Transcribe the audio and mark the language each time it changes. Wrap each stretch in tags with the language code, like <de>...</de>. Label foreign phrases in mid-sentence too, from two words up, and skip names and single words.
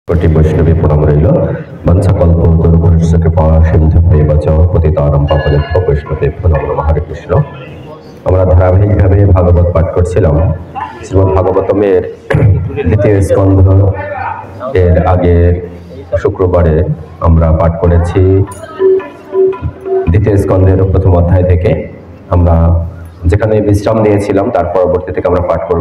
<sa>कोटि वैष्णवी प्रणाम रइल वंशकल्प दुर्भर्ष कृपा सिंधुभ्येव च पतितानां पावनेभ्यो वैष्णवेभ्यो नमो नमः। हरे कृष्ण।</sa> <bn>আমরা ধারাবাহিকভাবে ভাগবত পাঠ করছিলাম। শ্রীমদ্ ভাগবতমের দ্বিতীয় স্কন্ধ এর আগে শুক্রবারে আমরা পাঠ করেছি দ্বিতীয় স্কন্ধের প্রথম অধ্যায় থেকে। আমরা যেখানে বিশ্রাম নিয়েছিলাম তার পরবর্তী থেকে আমরা পাঠ করব।</bn>